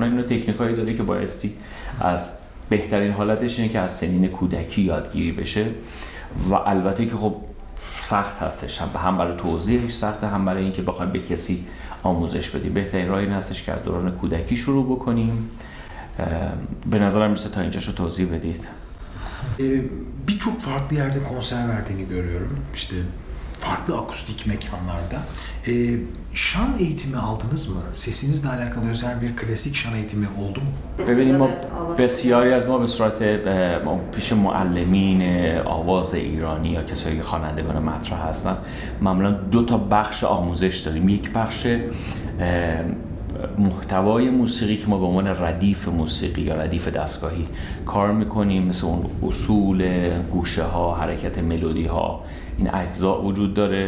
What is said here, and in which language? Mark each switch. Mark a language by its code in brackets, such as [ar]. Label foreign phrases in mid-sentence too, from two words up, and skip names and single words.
[fa] اینا تکنیکایی داره که بایستی از بهترین حالتش اینه که از سنین کودکی یادگیری بشه و البته که خب سخت هستش، هم برای توضیحش سخته، هم برای اینکه بخوایم به کسی آموزش بدیم. بهترین راه این هستش که از دوران کودکی شروع بکنیم. به نظرم میشه تا اینجاشو توضیح بدید. [tr] Birçok farklı yerde konser verdiğini görüyorum. İşte farklı akustik mekanlarda. Şan eğitimi aldınız mı? Sesinizle alakalı özel bir klasik şan eğitimi oldu mu? [fa] ببینیم ما بسیاری از ما به صورت پیش معلمین آواز ایرانی یا کسایی که خوانندگان مطرح هستن معمولا 2 تا بخش آموزش داریم. یک بخش محتوای موسیقی که ما به عنوان ردیف موسیقی یا ردیف دستگاهی کار میکنیم، مثل اون اصول، گوشه ها، حرکت ملودی ها، این اجزا وجود داره.